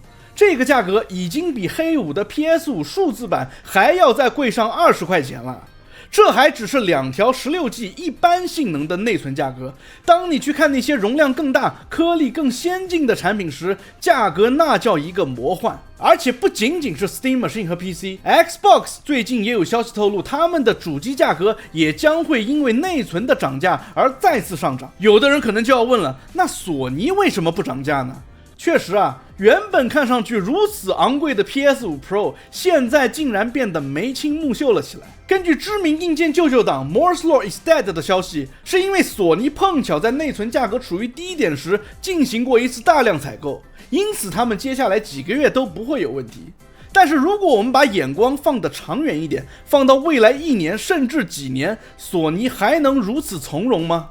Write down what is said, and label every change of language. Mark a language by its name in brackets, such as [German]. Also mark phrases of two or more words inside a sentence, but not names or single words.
[Chinese] 這個價格已經比黑五的 PS5 數字版還要再貴上20塊錢了。這還只是2條 16G 一般性能的內存價格，當你去看那些容量更大、顆粒更先進的產品時，價格那叫一個魔幻。而且不僅僅是 Steam Machine 和 PC，Xbox 最近也有消息透露，他們的主機價格也將會因為內存的漲價而再次上漲。有的人可能就要問了，那索尼為什麼不漲價呢？確實啊，原本看上去如此昂貴的 PS5 Pro， 現在竟然變得眉清目秀了起来。根據知名硬件舅舅黨 Moore's Law is Dead 的消息，是因為索尼碰巧在內存價格處於低點時進行過一次大量採購，因此他們接下來幾個月都不會有問題。但是如果我們把眼光放得長遠一點，放到未來1年甚至幾年，索尼還能如此從容嗎？